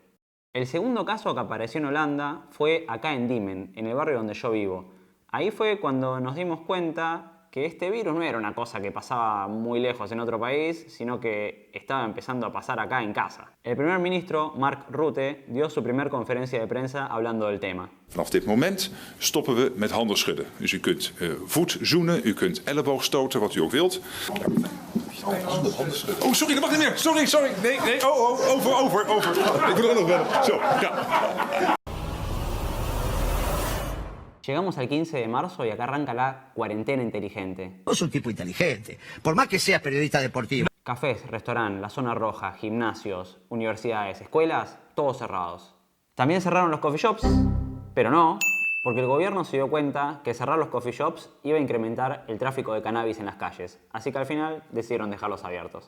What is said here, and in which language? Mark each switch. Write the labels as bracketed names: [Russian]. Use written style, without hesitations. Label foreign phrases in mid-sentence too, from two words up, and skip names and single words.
[Spanish] El segundo caso que apareció en Holanda fue acá en Diemen, en el barrio donde yo vivo. Ahí fue cuando nos dimos cuenta que este virus no era una cosa que pasaba muy lejos en otro país, sino que estaba empezando a pasar acá en casa. El primer ministro, Mark Rutte, dio su primer conferencia de prensa hablando del tema. [Dutch] Vanaf dit moment stoppen we met handen schudden. Dus u kunt voet zoenen, u kunt elleboog stoten, wat u ook wilt. Oh, sorry, dat mag niet meer. Sorry. Nee. Over. Ik wil er ook nog bellen. Zo, ja. [Spanish] Llegamos al 15 de marzo y acá arranca la cuarentena inteligente. Vos sos un tipo inteligente, por más que seas periodista deportivo. Cafés, restaurantes, la zona roja, gimnasios, universidades, escuelas, todos cerrados. También cerraron los [English] coffee shops, [Spanish] pero no, porque el gobierno se dio cuenta que cerrar los [English] coffee shops [Spanish] iba a incrementar el tráfico de cannabis en las calles, así que al final decidieron dejarlos abiertos.